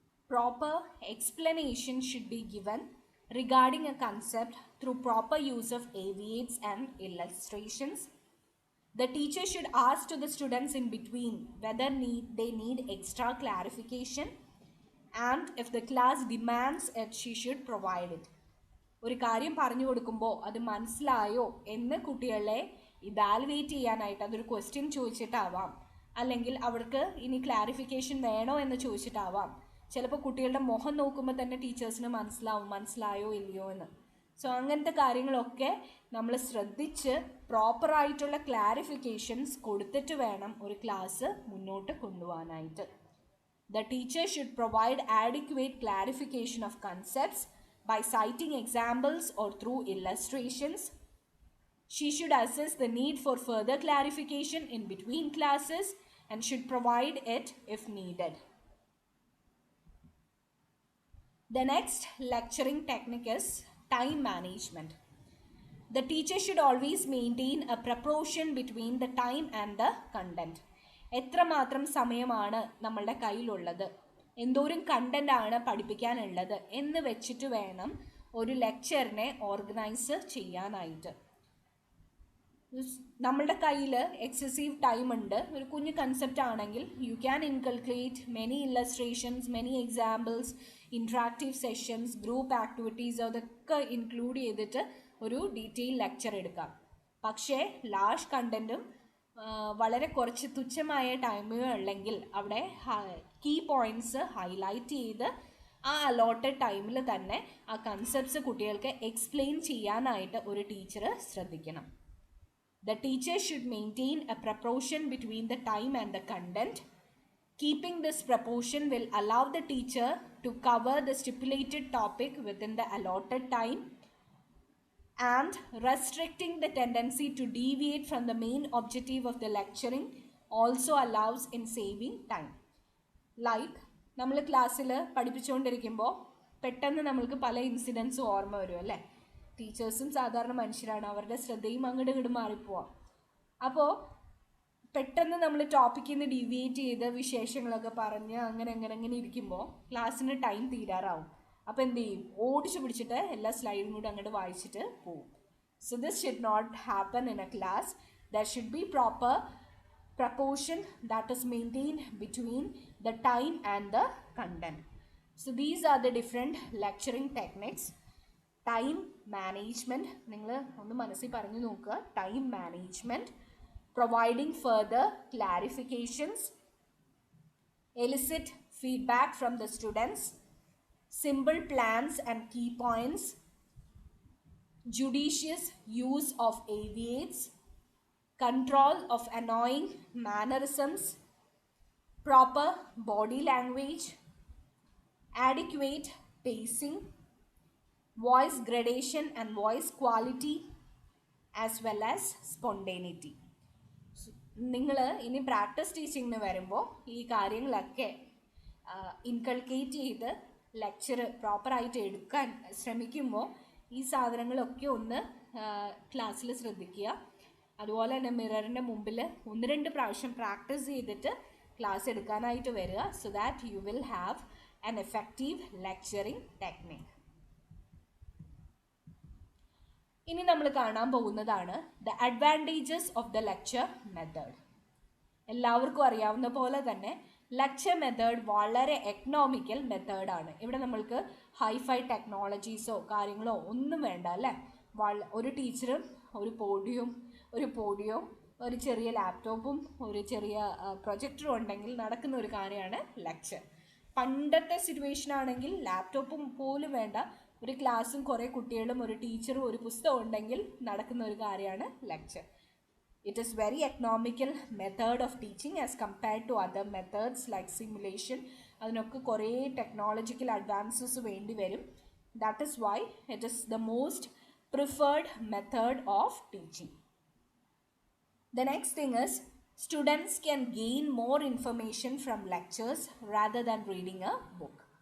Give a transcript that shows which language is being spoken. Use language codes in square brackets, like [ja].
[en] proper explanation should be given regarding a concept through proper use of aviates and illustrations. The teacher should ask to the students in between whether they need extra clarification, and if the class demands it, she should provide it. [ml] ഒരു കാര്യം പറഞ്ഞു കൊടുക്കുമ്പോൾ അത് മനസ്സിലായോ എന്ന് കുട്ടികളെ evaluate ചെയ്യാനായിട്ട് അതൊരു ക്വസ്റ്റ്യൻ ചോദിച്ചിട്ടാവാം, അല്ലെങ്കിൽ അവർക്ക് ഇനി ക്ലാരിഫിക്കേഷൻ വേണോ എന്ന് ചോദിച്ചിട്ടാവാം. ചിലപ്പോൾ കുട്ടികളുടെ മുഖം നോക്കുമ്പോൾ തന്നെ ടീച്ചേഴ്സിന് മനസ്സിലായോ ഇല്ലയോ എന്ന്. സോ അങ്ങനത്തെ കാര്യങ്ങളൊക്കെ നമ്മൾ ശ്രദ്ധിച്ച് പ്രോപ്പറായിട്ടുള്ള ക്ലാരിഫിക്കേഷൻസ് കൊടുത്തിട്ട് വേണം ഒരു ക്ലാസ് മുന്നോട്ട് കൊണ്ടുപോകാനായിട്ട്. [en] The teacher should provide adequate clarification of concepts by citing examples or through illustrations. She should assess the need for further clarification in between classes and should provide it if needed. The next lecturing technique is time management. The teacher should always maintain a proportion between the time and the content. [ml] എത്രമാത്രം സമയമാണ് നമ്മളുടെ കയ്യിലുള്ളത്, എന്തോരം content ആണ് പഠിപ്പിക്കാനുള്ളത് എന്ന് വെച്ചിട്ട് വേണം ഒരു ലെക്ചറിനെ ഓർഗനൈസ് ചെയ്യാനായിട്ട്. നമ്മളുടെ കയ്യിൽ എക്സസീവ് ടൈം ഉണ്ട്. ഒരു കുഞ്ഞു കൺസെപ്റ്റ് ആണെങ്കിൽ [en] you can inculcate many illustrations, many examples, [ml] interactive sessions, group activities, അതൊക്കെ ഇൻക്ലൂഡ് ചെയ്തിട്ട് ഒരു ഡീറ്റെയിൽ ലെക്ചർ എടുക്കാം. പക്ഷേ ലാർജ് കണ്ടൻറ്റും വളരെ കുറച്ച് തുച്ഛമായ ടൈമുകൾ ഉള്ളെങ്കിൽ അവിടെ കീ പോയിൻറ്റ്സ് ഹൈലൈറ്റ് ചെയ്ത് ആ അലോട്ടഡ് ടൈമിൽ തന്നെ ആ കൺസെപ്റ്റ്സ് കുട്ടികൾക്ക് എക്സ്പ്ലെയിൻ ചെയ്യാനായിട്ട് ഒരു ടീച്ചർ ശ്രദ്ധിക്കണം. [en] The teacher should maintain a proportion between the time and the content. Keeping this proportion will allow the teacher to cover the stipulated topic within the allotted time, and restricting the tendency to deviate from the main objective of the lecturing also allows in saving time. Like [ml] നമ്മൾ ക്ലാസ്സിൽ പഠിപ്പിച്ചുകൊണ്ടിരിക്കുമ്പോൾ പെട്ടെന്ന് നമ്മൾക്ക് പല ഇൻസിഡൻസും ഓർമ്മ വരും അല്ലേ. ടീച്ചേഴ്സും സാധാരണ മനുഷ്യരാണ്, അവരുടെ ശ്രദ്ധയും അങ്ങോട്ട് ഇങ്ങോട്ട് മാറിപ്പോവാം. അപ്പോൾ പെട്ടെന്ന് നമ്മൾ ടോപ്പിക്കിൽ നിന്ന് ഡീവിയേറ്റ് ചെയ്ത് വിശേഷങ്ങളൊക്കെ പറഞ്ഞ് അങ്ങനെ ഇരിക്കുമ്പോൾ ക്ലാസ്സിന് ടൈം തീരാറാവും. അപ്പോൾ എന്ത് ചെയ്യും, ഓടിച്ചു പിടിച്ചിട്ട് എല്ലാ സ്ലൈഡും കൂടി അങ്ങോട്ട് വായിച്ചിട്ട് പോവും. [en] So this should not happen in a class. There should be proper proportion that is maintained between the time and the content. So these are the different lecturing techniques. Time management, [ml] നിങ്ങൾ ഒന്ന് മനസ്സിൽ പറഞ്ഞു നോക്കുക. [en] Time management, providing further clarifications, elicit feedback from the students, simple plans and key points, judicious use of aviates, control of annoying mannerisms, proper body language, adequate pacing, voice gradation and voice quality, as well as spontaneity. [ml] നിങ്ങൾ ഇനി practice ടീച്ചിങ്ങിന് വരുമ്പോൾ ഈ കാര്യങ്ങളൊക്കെ inculcate ചെയ്ത് lecture പ്രോപ്പറായിട്ട് എടുക്കാൻ ശ്രമിക്കുമ്പോൾ ഈ സാധനങ്ങളൊക്കെ ഒന്ന് ക്ലാസ്സിൽ ശ്രദ്ധിക്കുക. അതുപോലെ തന്നെ മിററിൻ്റെ മുമ്പിൽ 1-2 പ്രാവശ്യം പ്രാക്ടീസ് ചെയ്തിട്ട് ക്ലാസ് എടുക്കാനായിട്ട് വരിക. [en] So that you will have an effective lecturing technique. [ml] ഇനി നമ്മൾ കാണാൻ പോകുന്നതാണ് [en] The advantages of the lecture method. [ml] എല്ലാവർക്കും അറിയാവുന്ന പോലെ തന്നെ ലെക്ചർ മെത്തേഡ് വളരെ എക്കണോമിക്കൽ മെത്തേഡാണ്. ഇവിടെ നമ്മൾക്ക് ഹൈഫൈ ടെക്നോളജീസോ കാര്യങ്ങളോ ഒന്നും വേണ്ട അല്ലേ. ഒരു ടീച്ചറും ഒരു പോഡിയോ ഒരു ചെറിയ ലാപ്ടോപ്പും ഒരു ചെറിയ പ്രൊജക്ടറും ഉണ്ടെങ്കിൽ നടക്കുന്ന ഒരു കാര്യമാണ് ലെക്ചർ. പണ്ടത്തെ സിറ്റുവേഷൻ ആണെങ്കിൽ ലാപ്ടോപ്പും പോലും വേണ്ട, ഒരു ക്ലാസ്സും കുറേ കുട്ടികളും ഒരു ടീച്ചറും ഒരു പുസ്തകം ഉണ്ടെങ്കിൽ നടക്കുന്ന ഒരു കാര്യമാണ് lecture. [en] It is very economical method of teaching as compared to other methods like simulation. [ml] അതിനൊക്കെ കുറേ ടെക്നോളജിക്കൽ അഡ്വാൻസസ് വേണ്ടി വരും. [en] That is why it is the most preferred method of teaching. The next thing is students can gain more information from lectures rather than reading a book.